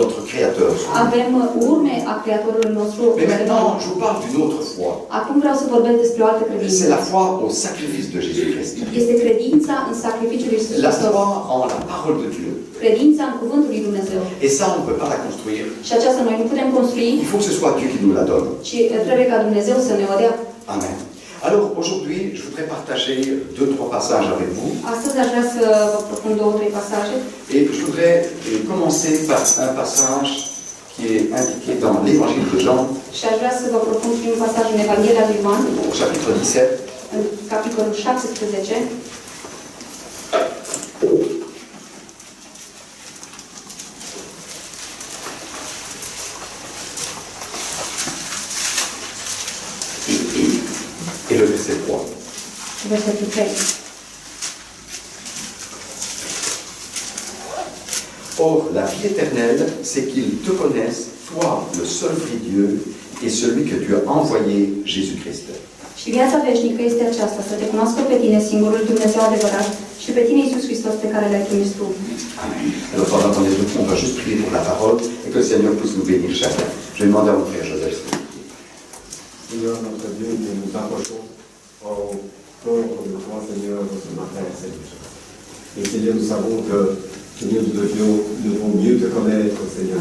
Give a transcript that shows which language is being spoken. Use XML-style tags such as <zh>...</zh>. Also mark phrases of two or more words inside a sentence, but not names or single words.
<fr>Créateur.</fr> <ro>Avem urme a Creatorului nostru.</ro> <fr>Mais maintenant, je vous parle d'une autre foi.</fr> <ro>Acum vreau să vorbesc despre o altă credință.</ro> <fr>C'est la foi au sacrifice de Jésus-Christ.</fr> <ro>Este credința în sacrificiul lui Iisus</ro> <fr>La</fr> <ro>Hristos.</ro> <fr>foi en la parole de Dieu.</fr> <ro>Credința în cuvântul lui Dumnezeu.</ro> <fr>Et ça, on ne peut pas la construire.</fr> <ro>Și aceasta noi nu putem construi,</ro> <fr>Il faut que ce soit Dieu qui nous la donne.</fr> <ro>ci trebuie ca Dumnezeu să ne o dea.</ro> <fr>Amen. Alors aujourd'hui, je voudrais partager 2-3 passages avec vous.</fr> <ro>Astăzi aș vrea să vă propun 2-3 pasaje.</ro> <fr>Et je voudrais commencer par un passage qui est indiqué dans l'évangile de Jean,</fr> <ro>Și aș vrea să vă propun primul pasaj în Evanghelia lui Ioan,</ro> <fr>au chapitre 17.</fr> <ro>în capitolul 17.</ro> <fr>Et le verset 3.</fr> <ro>Versetul 3.</ro> <fr>Or, la vie éternelle, c'est qu'ils te connaissent, toi, le seul vrai Dieu, et celui que tu as envoyé, Jésus-Christ.</fr> <ro>Și viața veșnică este aceasta, să te cunoască pe tine, singurul Dumnezeu adevărat, și pe tine, Iisus Hristos, pe care l-ai trimis tu.</ro> <fr>Amen. Alors, pendant qu'on est debout, on va juste prier pour la parole et que le Seigneur puisse nous bénir chacun. Je vais demander à mon frère Joseph. Seigneur, notre Dieu, nous nous approchons encore de toi, Seigneur, ce matin, Seigneur. Et Seigneur, nous savons que, Seigneur, nous devons mieux te connaître, Seigneur.</fr>